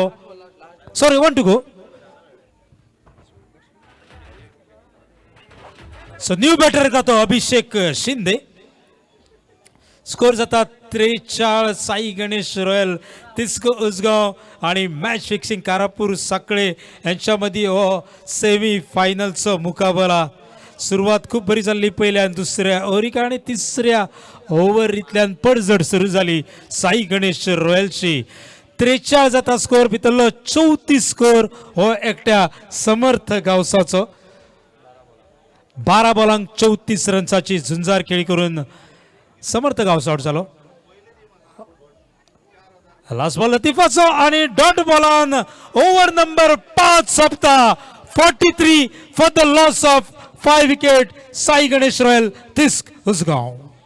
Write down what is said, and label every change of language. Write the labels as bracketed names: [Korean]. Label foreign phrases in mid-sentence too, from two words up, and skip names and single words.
[English] sorry 1 to go. [Konkani] सो [English] new batter [Konkani] येता तो अभिषेक शिंदे. स्कोर जाता 43. साई गणेश रॉयल तिस्क उसगांव आणि मॅच फिक्सिंग कारापूर साखळे यांच्यामध्ये हो [English] semi final [Konkani] मुकाबला. सुरुवात खूप बरी जाल्ली पहिल्या आणि दुसऱ्या ओव्हरीक आणि तिसऱ्या ओव्हरींतल्यान पडझड सुरू झाली साई गणेश रॉयलची. 43 जाता स्कोर भितरलो 34 स्कोर हो एकट्या समर्थ गावसाचो. 12 बॉलांक 34 रन्साची झुंजार खेळी करून समर्थ गावस आउट झालो. [English] last ball [Konkani] लतीफाचो आणि [English] dot ball over number [Konkani] 5 सोंपता. [English] 43 for the loss of 5 wicket. [Konkani] साई गणेश रॉयल तिस्क उसगांव.